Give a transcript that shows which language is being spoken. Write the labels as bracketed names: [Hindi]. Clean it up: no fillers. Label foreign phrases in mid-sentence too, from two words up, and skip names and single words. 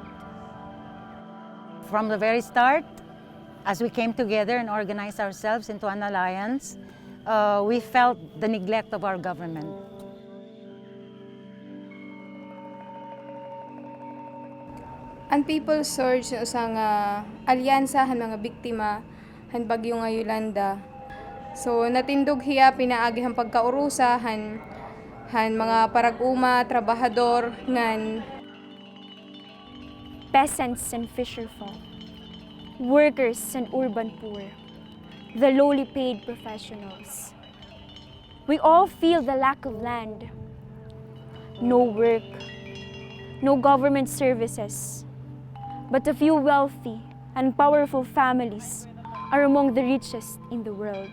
[English] From the very start, as we came together and organized ourselves into an alliance, we felt the neglect of our government. [Waray] Ang People's Surge usa nga alyansa han mga biktima han bagyo nga Yolanda. So natindog hiya pinaagi han pagkaurusa han mga parag-uma, trabahador ngan [English] Peasants and fisherfolk, workers and urban poor, the lowly paid professionals. We all feel the lack of land, no work, no government services, but a few wealthy and powerful families are among the richest in the world.